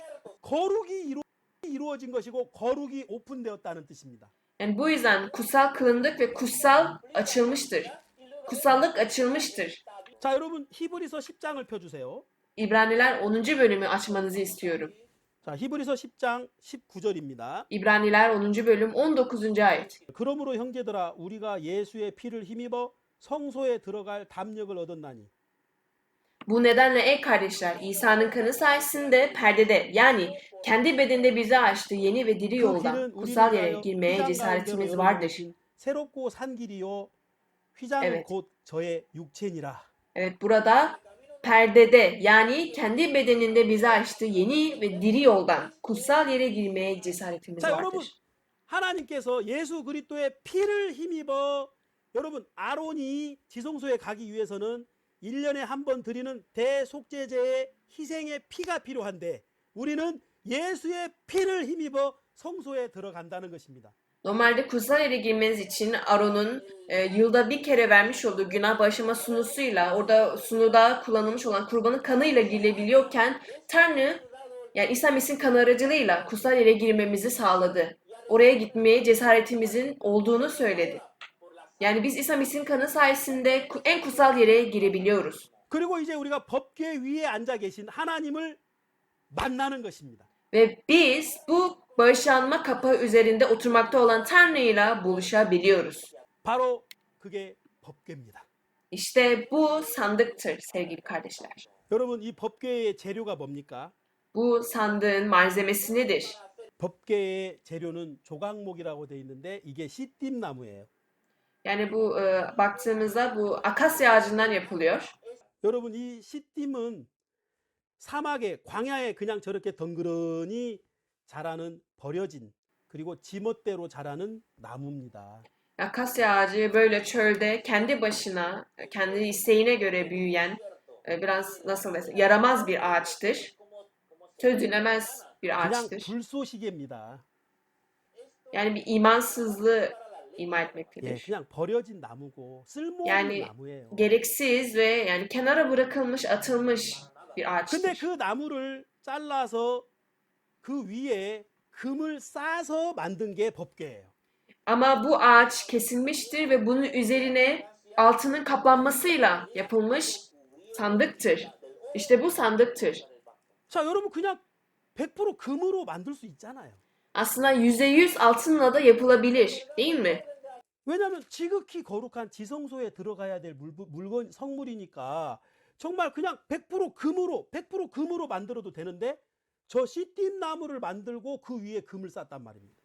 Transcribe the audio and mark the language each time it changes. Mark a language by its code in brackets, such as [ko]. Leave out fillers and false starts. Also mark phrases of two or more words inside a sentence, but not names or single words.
[ko] 거룩이 이루어진 것이고 거룩이 오픈되었다는 뜻입니다. [tr] Yani bu yüzden kutsal kılındık ve kutsal açılmıştır. Kutsallık açılmıştır. [ko] 자, 여러분 히브리서 10장을 펴주세요. [tr] İbraniler 10. bölümü açmanızı istiyorum. [ko] 자, 히브리서 10장 19절입니다. [tr] İbraniler 10. bölüm 19. ayet. [ko] 그러므로 형제들아 우리가 예수의 피를 힘입어 성소에 들어갈 담력을 얻었나니 [tr] Bu nedenle ey kardeşler, İsa'nın kanı sayesinde perdede yani kendi bedeninde bize açtığı yeni ve diri [ko] 그 [tr] yoldan [ko] 길은 [tr] kutsal yere [ko] 우리를 [tr] girmeye [ko] 위하여 휘장 [tr] cesaretimiz [ko] 가운데로 [tr] vardır. [ko] 열어놓으신 새롭고 산 길이요 휘장은 [tr] Evet. [ko] 곧 저의 육체니라. [tr] Evet, burada perdede yani kendi bedeninde bize açtığı yeni ve diri yoldan kutsal yere girmeye cesaretimiz [ko] 자, 여러분 [tr] vardır. [ko] 하나님께서 예수 그리스도의 피를 힘입어 여러분 아론이 지성소에 가기 위해서는 1년에 한 번 드리는 대속죄제의 희생의 피가 필요한데 우리는 예수의 피를 힘입어 성소에 들어간다는 것입니다. [tr] Normalde kutsal yere girmeniz için Aron'un yılda bir kere vermiş olduğu günah bağışlama sunusuyla orada sunuda kullanılmış olan kurbanın kanıyla girilebiliyorken Tanrı yani İsa Mesih'in kanı aracılığıyla kutsal yere girmemizi sağladı. Oraya gitmeye cesaretimizin olduğunu söyledi. Yani biz İsa Mesih'in kanı sayesinde en kutsal yere girebiliyoruz. [ko] 그리고 이제 우리가 법궤 위에 앉아 계신 하나님을 만나는 것입니다. [tr] Ve biz bu bağışlanma kapağı üzerinde oturmakta olan Tanrı'yla buluşabiliyoruz. [ko] 바로 그게 법궤입니다. [tr] İşte bu sandıktır sevgili kardeşler. [ko] 여러분 이 법궤의 재료가 뭡니까? [tr] Bu sandığın malzemesi nedir? [ko] 법궤의 재료는 조각목이라고 돼 있는데 이게 씨띠나무예요. [tr] Yani bu baktığımızda bu akasya ağacından yapılıyor. [ko] 여러분 이 씨띠은 사막에 광야에 그냥 저렇게 덩그러니 자라는 버려진 그리고 지멋대로 자라는 나무입니다. [tr] Akasya ağacı böyle çölde kendi başına, kendi isteğine göre büyüyen biraz nasıl desem yaramaz bir ağaçtır. Söz dinlemez bir [ko] 그냥 [tr] ağaçtır. [ko] 불쏘시개입니다. [tr] Yani bir imansızlığı ima [ko] 예, [tr] etmektedir. [ko] 그냥 버려진 나무고 쓸모없는 [tr] Yani [ko] 나무예요. [tr] gereksiz ve yani kenara bırakılmış, atılmış bir [ko] 근데 [tr] ağaçtır. [ko] 그 나무를 잘라서 그 위에 금을 싸서 만든 게 법궤예요. [tr] Ama bu ağaç kesilmiştir ve bunun üzerine altının kaplanmasıyla yapılmış sandıktır. İşte bu sandıktır. [ko] 자, 여러분 그냥 100% 금으로 만들 수 있잖아요. [tr] Aslında %100 altınla da yapılabilir, değil mi? [ko] 왜냐하면 지극히 거룩한 지성소에 들어가야 될 물건 성물이니까 정말 그냥 100% 금으로 만들어도 되는데 저 씨띠임 나무를 만들고 그 위에 금을 쌌단 말입니다.